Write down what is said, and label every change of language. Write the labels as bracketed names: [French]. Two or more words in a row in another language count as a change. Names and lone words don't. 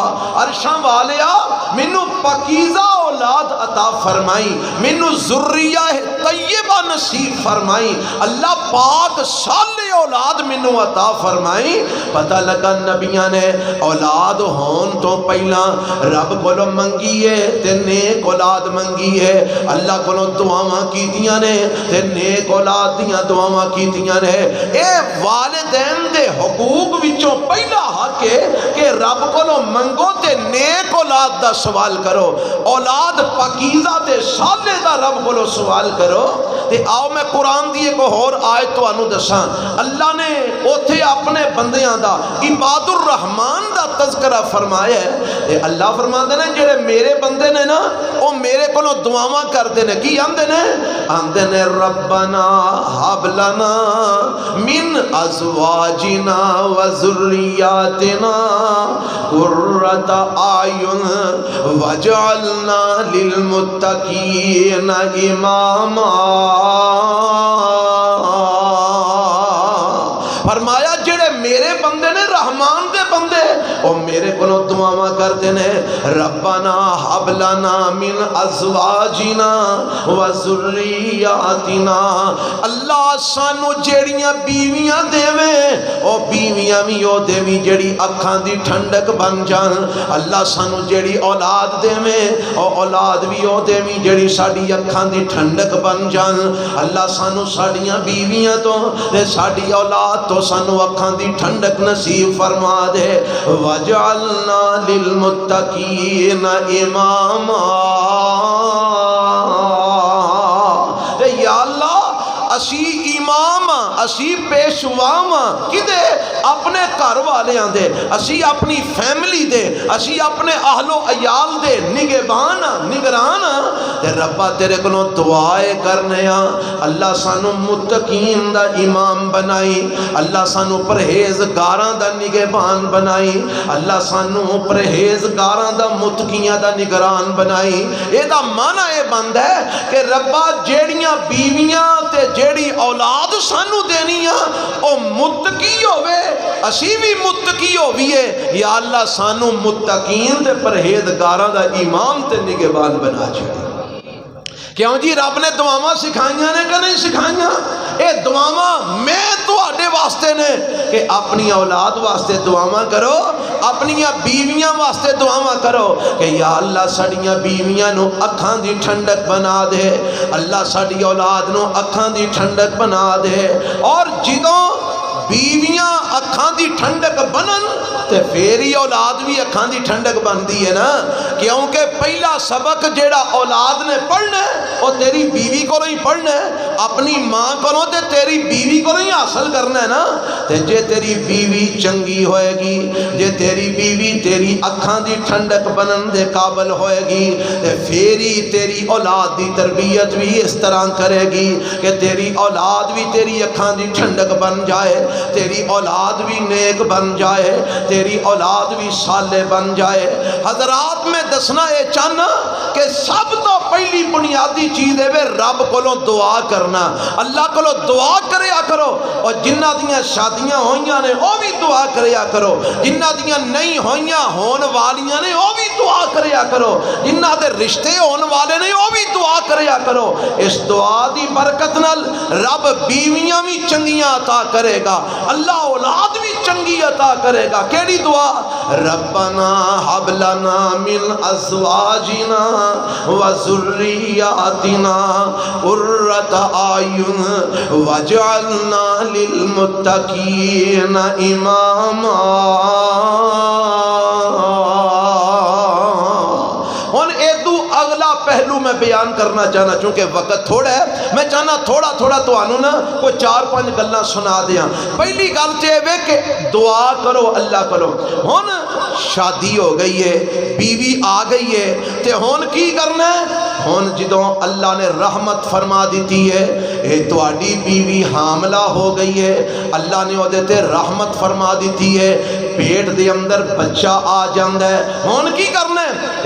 [Punjabi] عرشاں والیا مینوں پاکیزہ اولاد عطا فرمائی، مینوں ذریہ طیبہ نصیب فرمائی، اللہ پاک صالح اولاد مینوں عطا فرمائی۔ پتہ لگا نبیاں نے اولاد ہون تو پہلا رب کولو منگی ہے تے نیک اولاد منگی ہے، اللہ کولو دعاواں کیتیاں نے تے نیک اولاد دیاں دعاواں کیتیاں نے۔ اے والدین دے حقوق وچوں پہلا حق ہے کہ رب کولو منگو تے نیک اولاد دا سوال کرو، اولاد پاکیزہ تے صالح دا رب کولو سوال کرو۔ تے آؤ میں قرآن دی ایک اور آیت تانوں دساں، اللہ نے اوتھے اپنے بندیاں دا [Arabic] عباد الرحمن [Punjabi] دا تذکرہ فرمایا ہے، تے اللہ فرماندے نے جڑے میرے بندے نے نا او میرے کولوں دعاواں کردے نے، کی آندے نے؟ آندے نے [Arabic] ربنا ھب لنا من ازواجنا وذریاتنا قرۃ اعین وجعلنا للمتقین اماما۔ [Punjabi] فرمایا جڑے میرے بندے نے رحمان دے بندے او میرے کولوں دعاواں کرتے نے، [Arabic] ربنا ھب لنا من ازواجنا وذریاتنا، [Punjabi] اللہ سانو جیڑیاں بیویاں دیویں او بیویاں بھی او دیویں جیڑی اکھاں دی ٹھنڈک بن جان، اللہ سانو جیڑی اولاد دیویں او اولاد بھی او دیویں جیڑی ساڈی اکھاں دی ٹھنڈک بن جان، اللہ سانو ساڈیاں بیویاں تو تے ساڈی اولاد تو سانو اکھاں دی ٹھنڈک نصیب فرما دے، [Arabic] وجعلنا للمتقین اماما۔ [Punjabi] یا اللہ اسی امام اسی پیشوام کدے اپنے گھر والیاں دے، اسی اپنی فیملی دے، اسی اپنے اہل و عیال دے نگہبان نگران، تے ربا تیرے کولوں دعائے کرنے ہاں، اللہ سانو متقین دا امام بنائی، اللہ سانو پرہیزگاراں دا نگہبان بنائی، اللہ سانو پرہیزگاراں دا متقیاں دا نگران بنائی۔ اے دا معنی اے بند ہے کہ ربا جیڑیاں بیویاں تے جیڑی اولاد سانو دینی او متقی ہوئے، اسی بھی متقی ہوئیے، یا اللہ سانو متقین تے پرہیزگاراں دا امام تے نگہبان بنا چھڑی۔ کیوں جی رب نے دعاواں سکھائیاں نے کہ نہیں سکھائیاں؟ اے دعاواں میں تواڈے واسطے نے کہ اپنی اولاد واسطے دعاواں کرو، اپنی بیویاں واسطے دعاواں کرو کہ یا اللہ ساڈیاں بیویاں نو اکھاں دی ٹھنڈک بنا دے، اللہ ساڈی اولاد نو اکھاں دی ٹھنڈک بنا دے۔ اور جدوں بیویاں اکھاں دی ٹھنڈک بنن تے پھر ہی اولاد بھی اکھاں دی ٹھنڈک بنتی ہے نا، کیونکہ پہلا سبق جیڑا اولاد نے پڑھنا ہے وہ تیری بیوی کو نہیں پڑھنا ہے، اپنی ماں کو تے تیری بیوی کو نہیں حاصل کرنا ہے نا۔ تے جے تیری بیوی چنگی ہوئے گی، جے تیری بیوی تیری اکھاں دی ٹھنڈک بنن دے قابل ہوئے گی تے پھر ہی تیری اولاد دی تربیت بھی اس طرح کرے گی کہ تیری اولاد بھی تیری اکھاں دی ٹھنڈک بن جائے، تیری اولاد بھی نیک بن جائے، تیری اولاد بھی صالح بن جائے۔ حضرات میں دسنا یہ چاہنا کہ سب تو پہلی بنیادی چیز ہے رب کو دعا کرنا، اللہ کو دعا کریا کرو، اور جنہ دیاں شادیاں ہوئیاں نے وہ بھی دعا کریا کرو، جنہ دیاں نہیں ہوئیاں ہون والیاں نے وہ بھی دعا کریا کرو، جنہ دے رشتے ہون والے نے وہ بھی دعا کریا کرو۔ اس دعا دی برکت نال رب بیویاں بھی چنگیاں عطا کرے گا، اللہ اولاد بھی چنگی عطا کرے گا۔ کیڑی دعا؟ [Arabic] ربنا حب لنا من ازواجنا وذریاتنا قرۃ اعین واجعلنا للمتقین اماما۔ [Punjabi] پہلو میں بیان کرنا چاہنا، چونکہ وقت تھوڑا ہے، میں چاہنا تھوڑا تھوڑا تو آنو نا کوئی 4-5 گلاں سنا دیاں۔ پہلی گل تے ہے کہ دعا کرو اللہ کرو۔ ہن شادی ہو گئی ہے، بیوی آ گئی ہے، تے ہن کی کرنا ہے؟ ہن جدوں اللہ نے رحمت فرما دیتی ہے، اے تواڈی بیوی حاملہ ہو گئی ہے، اللہ نے وہ تے رحمت فرما دیتی ہے، پیٹ دے اندر بچہ آ جاندا ہے، ہن کی کرنا ہے؟